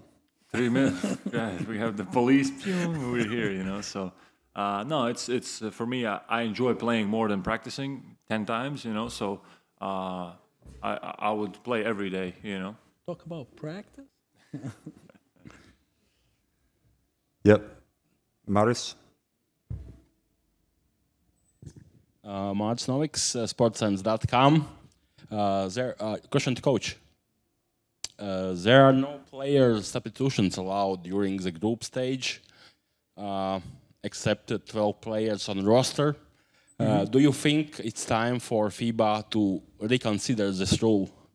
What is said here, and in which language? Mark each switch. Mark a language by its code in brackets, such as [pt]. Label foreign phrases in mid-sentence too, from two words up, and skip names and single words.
[en] 3 minutes. Yeah, we have the police. We're here, you know. So, no, it's for me. I enjoy playing more than practicing 10 times, you know. So, I would play every day, you know. Talk about practice. Yep. Maris? Mārcis Noviks, sportsense.com. Question to coach. There are no player substitutions allowed during the group stage, except 12 players on roster. Do you think it's time for FIBA to reconsider this rule?